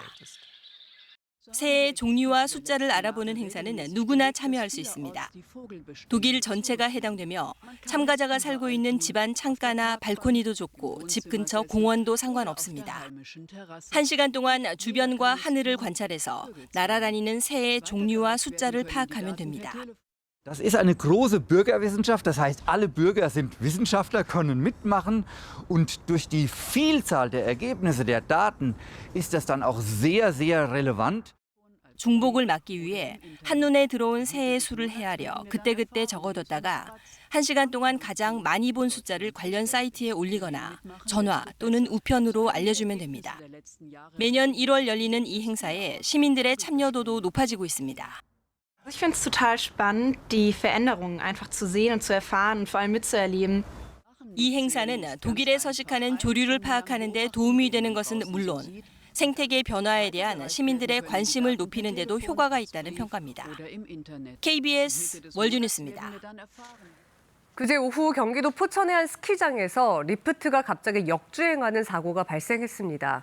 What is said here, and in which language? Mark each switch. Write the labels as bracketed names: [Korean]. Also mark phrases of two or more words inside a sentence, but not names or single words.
[Korean] 새의 종류와 숫자를 알아보는 행사는 누구나 참여할 수 있습니다. 독일 전체가 해당되며 참가자가 살고 있는 집안 창가나 발코니도 좋고 집 근처 공원도 상관없습니다. 1시간 동안 주변과 하늘을 관찰해서 날아다니는 새의 종류와 숫자를 파악하면 됩니다. [German] Das ist eine große Bürgerwissenschaft, das heißt, alle Bürger sind Wissenschaftler, können mitmachen und durch die Vielzahl der Ergebnisse der Daten ist das dann auch sehr, sehr relevant. [Korean] 중복을 막기 위해 한눈에 들어온 새의 수를 헤아려 그때그때 적어뒀다가 1시간 동안 가장 많이 본 숫자를 관련 사이트에 올리거나 전화 또는 우편으로 알려주면 됩니다. 매년 1월 열리는 이 행사에 시민들의 참여도도 높아지고 있습니다. [German] Ich finde es total spannend, die Veränderungen einfach zu sehen und zu erfahren und vor allem mitzuerleben. [Korean] 이 행사는 독일에 서식하는 조류를 파악하는 데 도움이 되는 것은 물론 생태계 변화에 대한 시민들의 관심을 높이는 데도 효과가 있다는 평가입니다. KBS 월드뉴스입니다. 그제 오후 경기도 포천의 한 스키장에서 리프트가 갑자기 역주행하는 사고가 발생했습니다.